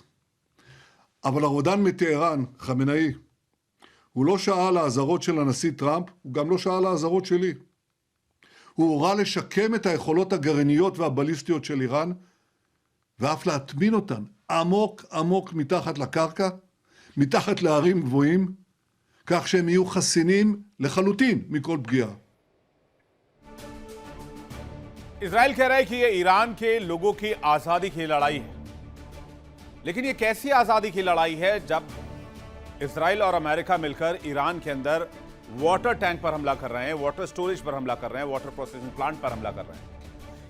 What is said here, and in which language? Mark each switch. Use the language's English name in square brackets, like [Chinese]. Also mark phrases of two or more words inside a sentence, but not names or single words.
[Hebrew] אבל הרודן מטהרן, חמינאי, הוא לא שעה לאזהרות של הנשיא טראמפ, הוא גם לא שעה לאזהרות שלי. הוא הורה לשקם את היכולות הגרעיניות והבליסטיות של איראן, ואף להטמין אותן עמוק עמוק מתחת לקרקע, מתחת להרים גבוהים, כך שהם יהיו חסינים לחלוטין מכל פגיעה. [Hindi] इजराइल कह रहा है कि ये ईरान के लोगों की आजादी की लड़ाई है, लेकिन ये कैसी आजादी की लड़ाई है जब इजराइल और अमेरिका मिलकर ईरान के अंदर [English] water tank [Hindi] पर हमला कर रहे हैं, [English] water storage [Hindi] पर हमला कर रहे हैं, [English] water processing plant [Hindi] पर हमला कर रहे हैं।